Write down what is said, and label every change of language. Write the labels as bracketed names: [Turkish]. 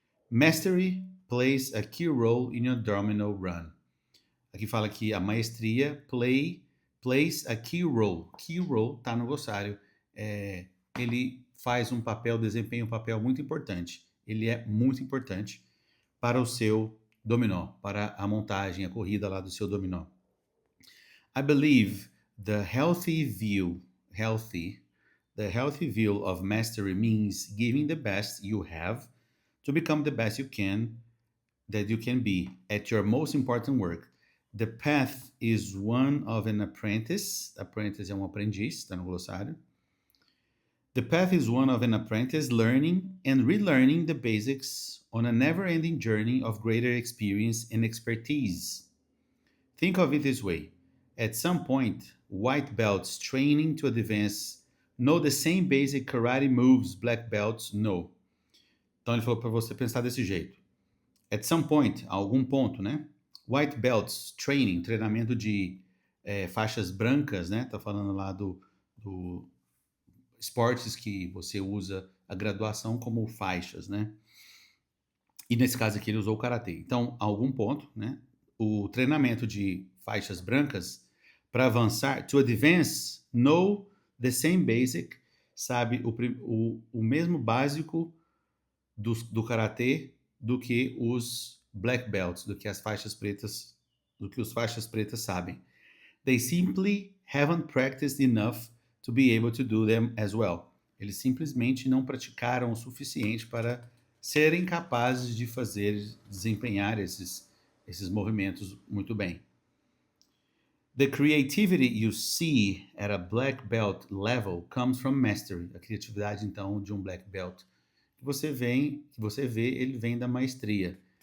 [English] Mastery plays a key role in your domino run. [Portuguese] Aqui fala que a maestria [English] plays a key role. [Portuguese] Key role está no glossário. Ele faz um papel, desempenha um papel muito importante. Ele é muito importante para o seu dominó, para a montagem, a corrida lá do seu dominó. [English] I believe the healthy view of mastery means giving the best you have to become the best you can be at your most important work. The path is one of an apprentice. [Portuguese] Apprentice é um aprendiz, está no glossário. [English] The path is one of an apprentice learning and relearning the basics on a never-ending journey of greater experience and expertise. Think of it this way. At some point, white belts training to advance know the same basic karate moves black belts know. [Portuguese] Então ele falou para você pensar desse jeito. [English] At some point, [Portuguese] a algum ponto, né? [English] White belts training, [Portuguese] treinamento de faixas brancas, né? Tá falando lá do esportes que você usa a graduação como faixas, né? E nesse caso aqui ele usou o karatê. Então, a algum ponto, né? O treinamento de faixas brancas para avançar, [English] to advance, know the same basic, [Portuguese] sabe o mesmo básico do karatê do que os black belts, do que os faixas pretas sabem. [English] They simply haven't practiced enough to be able to do them as well. [Portuguese] Eles simplesmente não praticaram o suficiente para serem capazes de desempenhar esses movimentos muito bem. [English] The creativity you see at a black belt level comes from mastery. [Portuguese] A criatividade, então, de um black belt que você vê, ele vem da maestria.